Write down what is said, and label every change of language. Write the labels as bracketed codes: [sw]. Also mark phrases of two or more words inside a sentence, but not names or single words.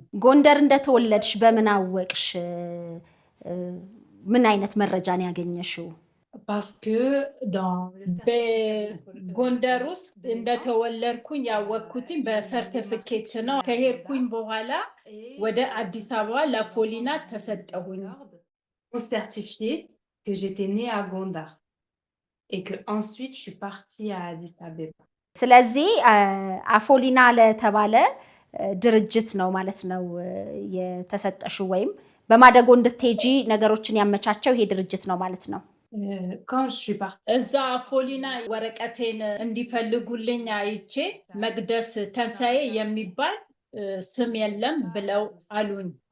[am] ጎንደር እንደተወለድሽ በምን አወቅሽ? ምን አይነት መረጃን ያገኘሽው? በጎንደር ውስጥ እንደተወለድኩኝ ያወቅኩትኝ በሰርቲፊኬት ነው። ከሄድኩኝ በኋላ ወደ አዲስ አበባ ለፎሊና ተሰጠሁኝ። [fr] certifié que j'étais née à Gondar et que ensuite je suis partie à Addis Abeba. [am] ስለዚህ አፎሊና ለተባለ ድርጅት ነው ማለት ነው የተሰጠሽው፣ ወይም በማደጎ እንድትሄጂ ነገሮችን ያመቻቸው ይሄ ድርጅት ነው ማለት ነው። እዛ አፎሊና ወረቀቴን እንዲፈልጉልኝ አይቼ መቅደስ ተንሳኤ የሚባል ስም የለም ብለው አሉኝ።